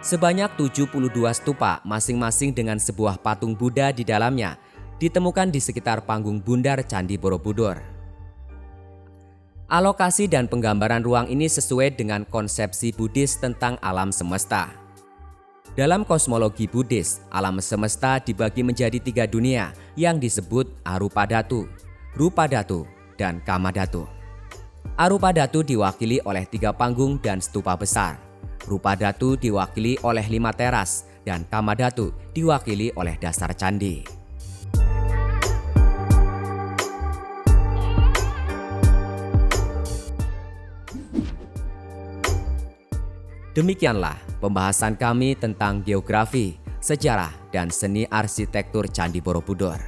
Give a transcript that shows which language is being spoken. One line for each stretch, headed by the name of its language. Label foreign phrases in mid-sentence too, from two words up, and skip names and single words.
Indonesian: Sebanyak 72 stupa masing-masing dengan sebuah patung Buddha di dalamnya ditemukan di sekitar panggung bundar Candi Borobudur. Alokasi dan penggambaran ruang ini sesuai dengan konsepsi Buddhis tentang alam semesta. Dalam kosmologi Buddhis, alam semesta dibagi menjadi 3 dunia yang disebut Arupa Dhatu, Rupa Dhatu, dan Kama Dhatu. Arupa Dhatu diwakili oleh 3 panggung dan stupa besar. Rupa Dhatu diwakili oleh 5 teras dan Kama Dhatu diwakili oleh dasar candi. Demikianlah pembahasan kami tentang geografi, sejarah, dan seni arsitektur Candi Borobudur.